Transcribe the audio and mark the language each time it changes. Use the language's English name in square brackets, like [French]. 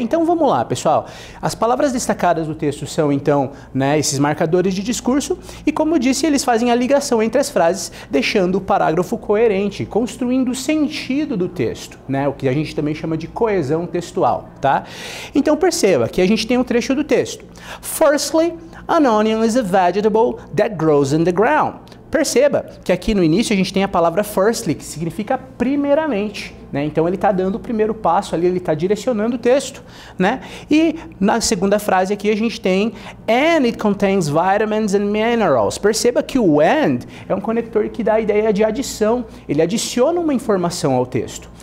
[Portuguese] Então vamos lá, pessoal. As palavras destacadas do texto são então, né, esses marcadores de discurso e, como eu disse, eles fazem a ligação entre as frases, deixando o parágrafo coerente, construindo o sentido do texto, né? O que a gente também chama de coesão textual, tá? Então perceba que a gente tem um trecho do texto. [English] Firstly, an onion is a vegetable that grows in the ground. [Portuguese] Perceba que aqui no início a gente tem a palavra firstly, que significa primeiramente, né? Então ele está dando o primeiro passo ali, ele está direcionando o texto, né? E na segunda frase aqui a gente tem [English] and it contains vitamins and minerals. [Portuguese] Perceba que o and é um conector que dá a ideia de adição, ele adiciona uma informação ao texto.